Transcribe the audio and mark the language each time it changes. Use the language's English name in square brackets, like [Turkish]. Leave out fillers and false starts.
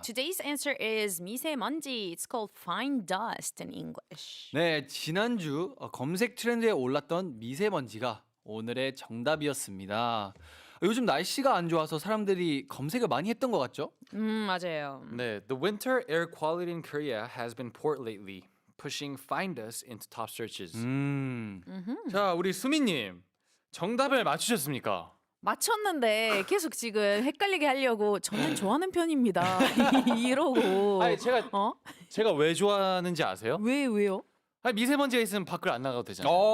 [English] Today's answer is 미세먼지. It's called fine dust in English. [Korean] 네, 지난주 검색 트렌드에 올랐던 미세먼지가 오늘의 정답이었습니다. 요즘 날씨가 안 좋아서 사람들이 검색을 많이 했던 것 같죠? 맞아요. [English] 네, the winter air quality in Korea has been poor lately, pushing fine dust into top searches. [Korean] 자, 우리 수미님 정답을 맞추셨습니까? 맞췄는데 계속 지금 헷갈리게 하려고 저는 좋아하는 편입니다. 이러고. 아니 제가 왜 좋아하는지 아세요? 왜요? 아니, 미세먼지가 있으면 밖을 안 나가도 되잖아요.